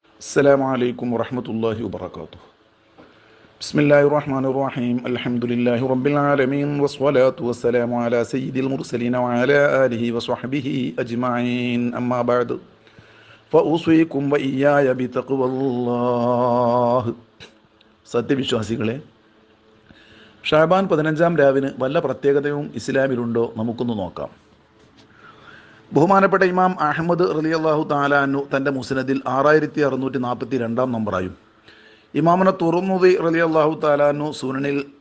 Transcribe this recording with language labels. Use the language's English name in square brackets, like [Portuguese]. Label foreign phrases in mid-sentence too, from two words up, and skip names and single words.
[Arabic] السلام عليكم ورحمة الله وبركاته. بسم الله الرحمن الرحيم. الحمد لله رب العالمين والصلاة والسلام على سيد المرسلين وعلى آله وصحبه أجمعين. أما بعد فأوصيكم وإياي بتقوى الله. [Malayalam] സത്യവിശ്വാസികളെ, ഷാബാൻ 15-ാം രാവിന് വല്ല പ്രത്യേകതയും ഇസ്ലാമിലുണ്ടോ? നമുക്കൊന്ന് നോക്കാം. ബഹുമാനപ്പെട്ട ഇമാം അഹമ്മദ് [Arabic] رضي الله تعالى عنه [Malayalam] തൻ്റെ മുസ്നദിൽ 6642 നമ്പറായും, ഇമാമുന തുർമുദി [Arabic] رضي الله تعالى عنه [Malayalam] സുനനിൽ